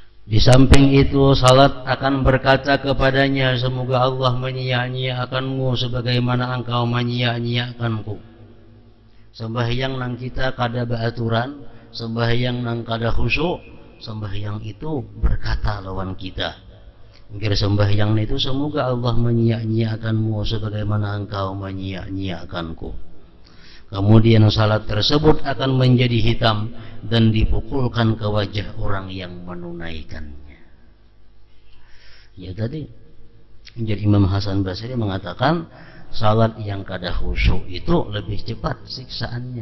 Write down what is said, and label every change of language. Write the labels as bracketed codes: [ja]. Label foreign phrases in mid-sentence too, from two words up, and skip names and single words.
[id] Di samping itu salat akan berkata kepadanya, semoga Allah menyia-nyiakanmu sebagaimana engkau menyia-nyiakanku. [bjn] Sembahyang nang kita kada beraturan, sembahyang nang kada khusyuk, sembahyang itu berkata lawan kita. Ngir sembahyang itu semoga Allah menyia-nyiakanmu sebagaimana engkau menyia-nyiakanku. [id] Kemudian salat tersebut akan menjadi hitam dan dipukulkan ke wajah orang yang menunaikannya. Ya tadi, jadi Imam Hasan Basri mengatakan salat yang kada khusyuk itu lebih cepat siksaannya.